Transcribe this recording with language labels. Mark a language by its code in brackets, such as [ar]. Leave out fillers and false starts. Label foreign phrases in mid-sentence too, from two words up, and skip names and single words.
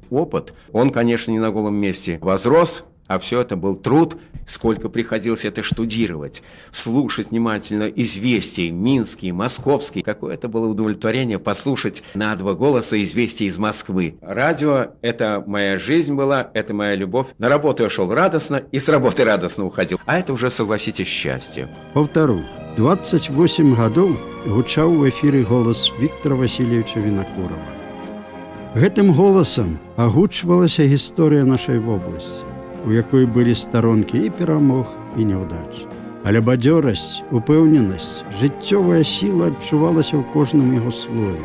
[ru] Опыт, он, конечно, не на голом месте возрос, а все это был труд, сколько приходилось это штудировать, слушать внимательно известия минские, московские. Какое это было удовлетворение послушать на два голоса известия из Москвы. Радио – это моя жизнь была, это моя любовь. На работу я шел радостно и с работы радостно уходил. А это уже, согласитесь, счастье. [be] Повторю, 28 гадоў гучаў у эфіры голас Віктора Васильевича Вінакурова. Гэтым голасам агучвалася гісторыя нашай вобласці, у якой былі старонкі і перамог, і няўдач. Але бадзёрасць, упэўненасць, жыццёвая сіла адчувалася ў кожным яго слове.